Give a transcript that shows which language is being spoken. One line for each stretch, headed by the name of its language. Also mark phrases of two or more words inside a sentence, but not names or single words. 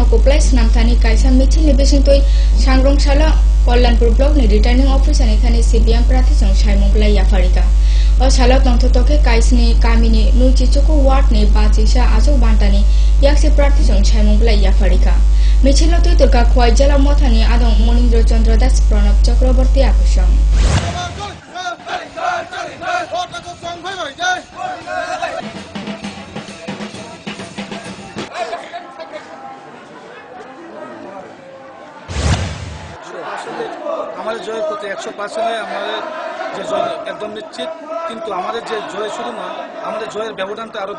Kok Borok: kuplai snam thani kaisa michil ni besintoi sangrong sala Kollanpur block ni
English: returning officer
Kok Borok: ni thani CPM prarthi song saimung blai yafarika o sala tong thoke kaisni kamini nuchi chuku ward ni bachisa asuk bantani yaksi prarthi song saimung blai yafarika michil lotoi turka khwai jala mothani adong Monindra Chandra Das Pranab Chakraborty akusang
Bangla: আমাদের জয়ের প্রতি 100% আমাদের যে জয় একদম নিশ্চিত কিন্তু আমাদের যে জয় শুধু না আমাদের জয়ের ব্যবধানটা আরো